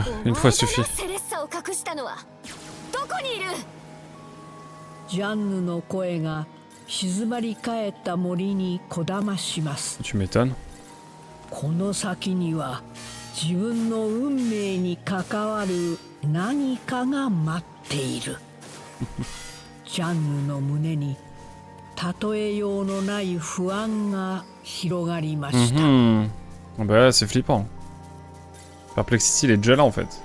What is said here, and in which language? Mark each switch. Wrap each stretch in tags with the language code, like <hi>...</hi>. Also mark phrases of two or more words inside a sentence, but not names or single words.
<fr>Une fois suffit.</fr> <ja>ジャンヌの声が静まり返った森にこだまします。</ja> <fr>Tu m'étonnes.</fr> <ja>この先には自分の運命に関わる何かが待っている。ジャンヌの胸に例えようのない不安が広がりました。</ja> <fr>Bah là, c'est flippant. Perplexity, il est déjà là en fait.</fr>